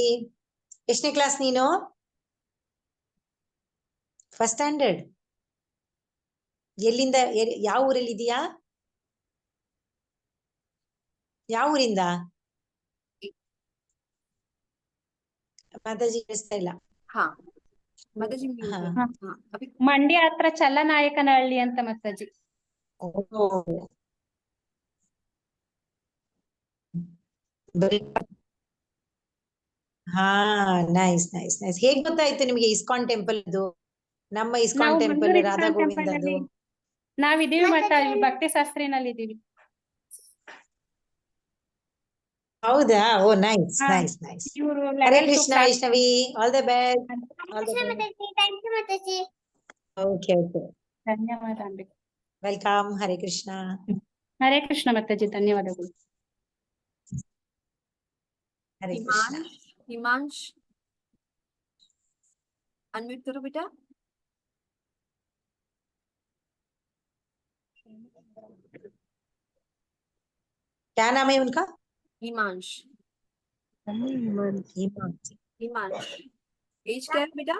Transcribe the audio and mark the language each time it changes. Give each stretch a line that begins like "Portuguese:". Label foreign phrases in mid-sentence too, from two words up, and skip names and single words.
Kannada: ಎಷ್ಟನೇ ಕ್ಲಾಸ್ ನೀನು?
English: first standard.
Kannada: ಎಲ್ಲಿಂದ ಯಾವ ಊರಲ್ಲಿ ಇದೀಯಾ? ಯಾವ ಊರಿಂದ? ಮಾತಾಜಿ ಕೇಳಿಸ್ತಾ ಇಲ್ಲ.
Hindi: हाँ माताजी म्यूट हाँ. है। हाँ. हाँ अभी
Kannada: ಮಂಡ್ಯ ಹತ್ರ ಚಲ್ಲನಾಯಕನಹಳ್ಳಿ ಅಂತ ಮಾತಾಜಿ.
English: ಹಾ, nice nice nice.
Kannada: ಹೇಗ್ ಗೊತ್ತಾಯ್ತು ನಿಮ್ಗೆ ಇಸ್ಕಾನ್ ಟೆಂಪಲ್ ಇದು? ನಮ್ಮ ಇಸ್ಕಾನ್ ನಾವು ಟೆಂಪಲ್ ಮಂಗಳೂರು ರಾಧಾ ಇಸ್ಕಾನ್ ಟೆಂಪಲ್ ಗೋವಿಂದದು. ಅಲ್ಲಿ ನಾವಿದೀವಿ ಮಾತಾಜಿ, ಭಕ್ತಿ ಶಾಸ್ತ್ರಿನಲ್ಲಿ ಇದೀವಿ. ಹೌದಾ? ಓ ನೈಸ್ ಹಾ.
English: nice nice.
Kannada: ಇವರು ಹರೇ 11th ಕೃಷ್ಣ class.
English: ವೈಷ್ಣವಿ. All the best. All the best. thank you ಮಾತಾಜಿ. okay okay.
Kannada: ಧನ್ಯವಾದ ಅಂಬಿ. ವೆಲ್ಕಮ್. ಹರೇ ಕೃಷ್ಣ. ಹರೇ ಕೃಷ್ಣ ಮಾತಾಜಿ, ಧನ್ಯವಾದಗಳು.
Hindi: हरे कृष्णा हिमांश हिमांश अनम्यूट करो बेटा। क्या नाम है उनका? हिमांश हिमांशी। हिमांश एज क्या है बेटा?